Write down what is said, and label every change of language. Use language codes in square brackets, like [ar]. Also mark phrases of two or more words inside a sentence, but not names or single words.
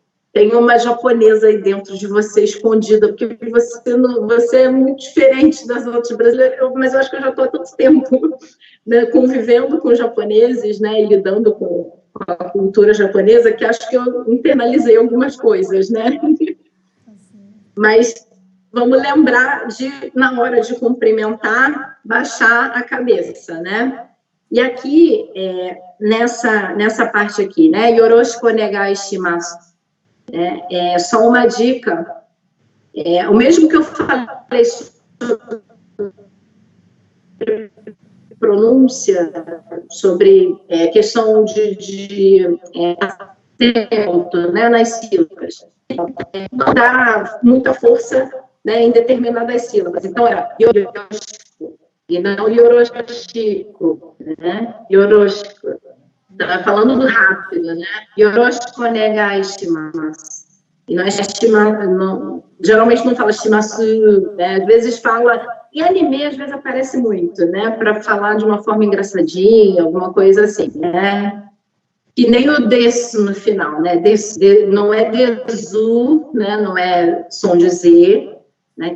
[pt] Tem uma japonesa aí dentro de você escondida, porque você é muito diferente das outras brasileiras, mas eu acho que eu já estou há tanto tempo, né, convivendo com japoneses, né, e lidando com a cultura japonesa, que acho que eu internalizei algumas coisas, né? Mas vamos lembrar de, na hora de cumprimentar, baixar a cabeça, né? E aqui, nessa parte aqui, né, [ja] よろしくおねがいします, [pt] é só uma dica, o mesmo que eu falei sobre pronúncia, sobre questão de acento, né, nas sílabas, não dá muita força, né, em determinadas sílabas. Então, era Yoroshiku, e não Yoroshiku, né, Yoroshiku. Falando do rápido, né? [ja] よろしくおねがいします. [pt] E nós geralmente não fala shimasu, né? Às vezes fala, e anime às vezes aparece muito, né? Para falar de uma forma engraçadinha, alguma coisa assim, né? Que nem o desu no final, né? Não é desu, né? Não é som de Z, né?